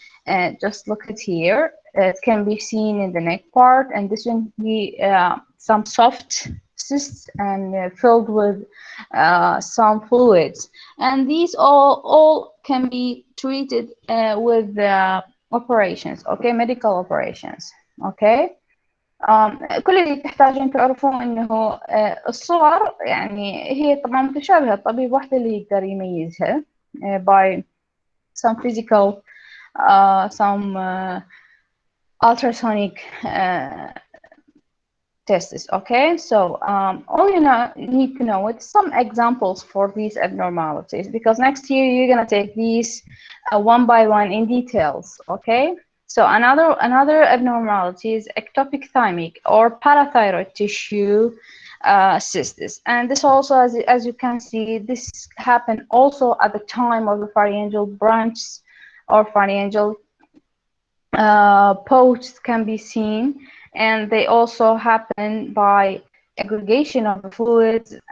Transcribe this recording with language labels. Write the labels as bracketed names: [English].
[English] And just look at here, it can be seen in the neck part, and this will be some soft cysts and filled with some fluids, and these all can be treated with operations. Okay, medical operations. Okay. [Arabic] كل اللي تحتاجون تعرفون انه الصور يعني هي طبعا متشابهة، الطبيب واحد اللي يقدر يميزها [English] by some physical some ultrasonic tests. Okay, so all you need to know is some examples for these abnormalities, because next year you're gonna take these one by one in details. Okay, so another abnormality is ectopic thymic or parathyroid tissue cysts, and this also, as you can see, this happened also at the time of the pharyngeal branch or pharyngeal posts can be seen, and they also happen by aggregation of the fluids.